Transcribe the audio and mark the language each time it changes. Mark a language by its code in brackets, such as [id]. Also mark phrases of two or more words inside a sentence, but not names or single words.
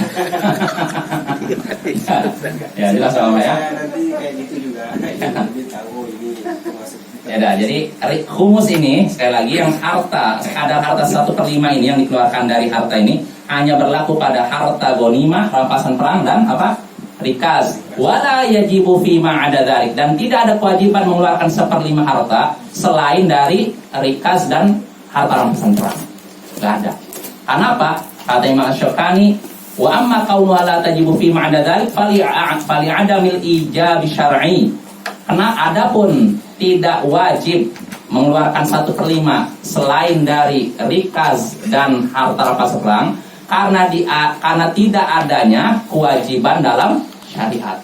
[id] Ya jelas sama ya. Nanti kayak gitu juga. Jadi tahu ini termasuk. Ya dah, jadi humus ini sekali lagi yang harta, kadar harta 1/5 ini yang dikeluarkan dari harta ini hanya berlaku pada harta ghanimah, rampasan perang dan apa? Rikas. [ar] ولا يجب فيما عدا ذلك, [id] dan tidak ada kewajiban mengeluarkan 1/5 harta selain dari rikas dan harta rampasan perang. Enggak ada. Karena apa? Kata Imam Asy-Syaukani, [ar] وأما كونها لا تجب فيما عدا ذلك فلعدم الإيجاب الشرعي. [id] Karena adapun tidak wajib mengeluarkan 1/5 selain dari rikas dan harta rampasan perang karena tidak adanya kewajiban dalam syariat.